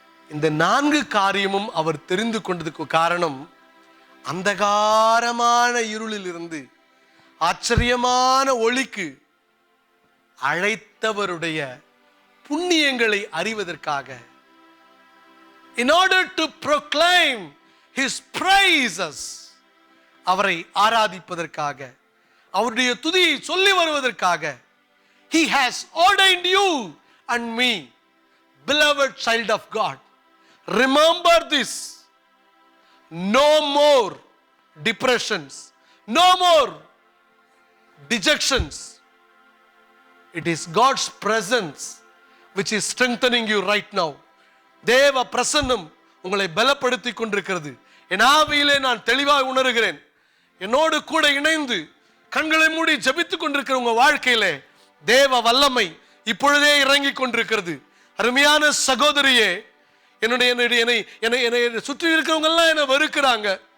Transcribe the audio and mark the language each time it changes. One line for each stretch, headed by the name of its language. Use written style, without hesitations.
Tamil: இந்த 4 காரியமும் அவர் தெரிந்து கொண்டதுக்கு காரணம், அந்தகாரமான இருளில் இருந்து ஆச்சரியமான ஒளிக்கு அழைத்தவருடைய புண்ணியங்களை அறிவதற்காக.
English: In order to proclaim his praises,
Tamil: அவரை ஆராதிப்பதற்காக, அவருடைய துதியை சொல்லி வருவதற்காக.
English: He has ordained you and me, beloved child of God. Remember this. No more depressions, no more dejections. It is God's presence which is strengthening you right now.
Tamil: தேவ பிரசன்னம் உங்களை பலப்படுத்தி கொண்டிருக்கிறது. என் ஆவியிலே நான் தெளிவாக உணர்கிறேன். என்னோடு கூட இணைந்து கண்களை மூடி ஜெபித்துக் கொண்டிருக்கிற உங்க வாழ்க்கையிலே தேவ வல்லமை இப்பொழுதே இறங்கி கொண்டிருக்கிறது. அருமையான சகோதரியே, என்னை சுற்றி இருக்கிறவங்க எல்லாம் என்னை வெறுக்கிறாங்க,